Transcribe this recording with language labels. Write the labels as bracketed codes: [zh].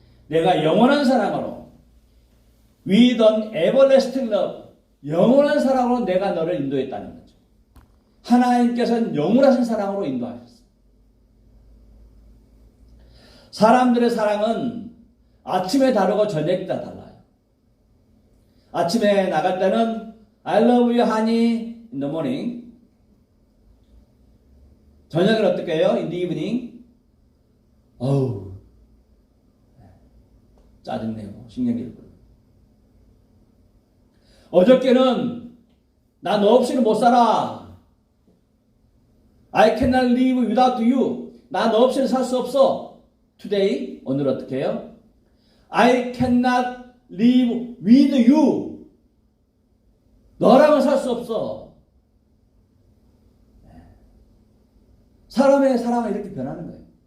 [ko] 내가 영원한 사랑으로 [en] with an everlasting love, [ko] 영원한 사랑으로 내가 너를 인도했다는 거죠. 하나님께서는 영원하신 사랑으로 인도하셨어요. 사람들의 사랑은 아침에 다르고 저녁에 다 달라요. 아침에 나갈 때는 [en] I love you honey in the morning. [ko] 저녁에는 어떻게 해요? [en] In the evening. [ko] 어우, 짜증내고 신경질 끌고. 어저께는 나 너 없이는 못 살아. [en] I cannot live without you. [ko] 나 너 없이는 살 수 없어. Today, 오늘 어떻게 해요? [en] I cannot live with you. [ko] 너랑은 살 수 없어. 사람의 사랑은 이렇게 변하는 거예요.